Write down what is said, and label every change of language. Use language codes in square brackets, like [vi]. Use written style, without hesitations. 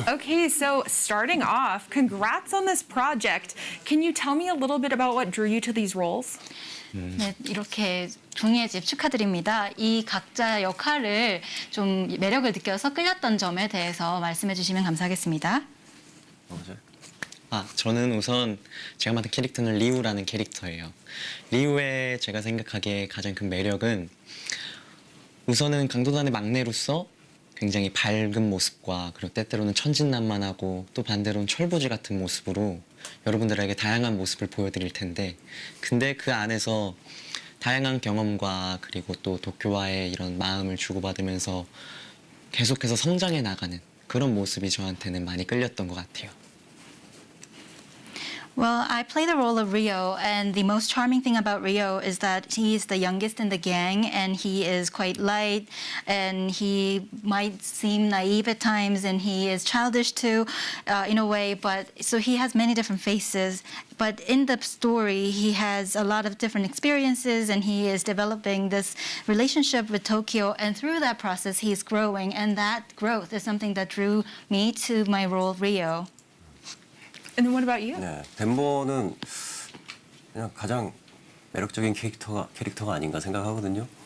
[en] Okay, so starting off, congrats on this project. Can you tell me a little bit about what drew you to these roles? [ko] 네, 이렇게 종이의 집 축하드립니다. 이 각자 역할을 좀 매력을 느껴서 끌렸던 점에 대해서 말씀해 주시면 감사하겠습니다. 저는 우선 제가 맡은 캐릭터는 리우라는 캐릭터예요. 리우의 제가 생각하기에 가장 큰 매력은 우선은 강도단의 막내로서 굉장히 밝은 모습과 그리고 때때로는 천진난만하고 또 반대로는 철부지 같은 모습으로 여러분들에게 다양한 모습을 보여드릴 텐데 근데 그 안에서 다양한 경험과 그리고 또 도쿄와의 이런 마음을 주고받으면서 계속해서 성장해 나가는 그런 모습이 저한테는 많이 끌렸던 것 같아요. [en] Well, I play the role of Rio, and the most charming thing about Rio is that he's the youngest in the gang, and he is quite light, and he might seem naive at times, and he is childish too, in a way, but so he has many different faces. But in the story, he has a lot of different experiences, and he is developing this relationship with Tokyo, and through that process, he's growing, and that growth is something that drew me to my role of Rio. And then what about you? [ko] 네, 덴버는 그냥 가장 매력적인 캐릭터가 아닌가 생각하거든요.